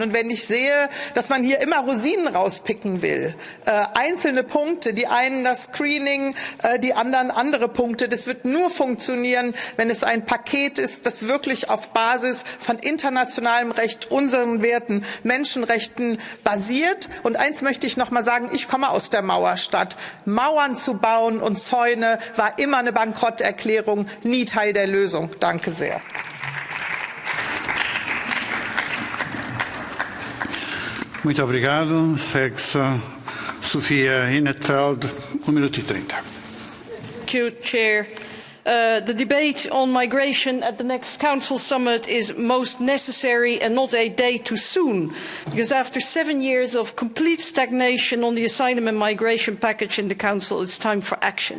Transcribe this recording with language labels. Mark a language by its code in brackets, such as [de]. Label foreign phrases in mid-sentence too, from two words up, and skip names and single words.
[de] Und wenn ich sehe, dass man hier immer Rosinen rauspicken will, einzelne Punkte, die einen das Screening, die anderen andere Punkte, das wird nur funktionieren, wenn es ein Paket ist, das wirklich auf Basis von internationalem Recht, unseren Werten, Menschenrechten basiert. Und eins möchte ich noch mal sagen, ich komme aus der Mauerstadt. Mauern zu bauen und Zäune war immer eine Bankrotterklärung, nie Teil der Lösung. Danke sehr. [pt] Muito obrigado. Segue-se Sofia Hinnetveld, 1 minuto e 30. [en] Thank you, Chair. The debate on migration at the next Council summit is most necessary and not a day too soon, because after 7 years of complete stagnation on the asylum and migration package in the Council, it's time for action.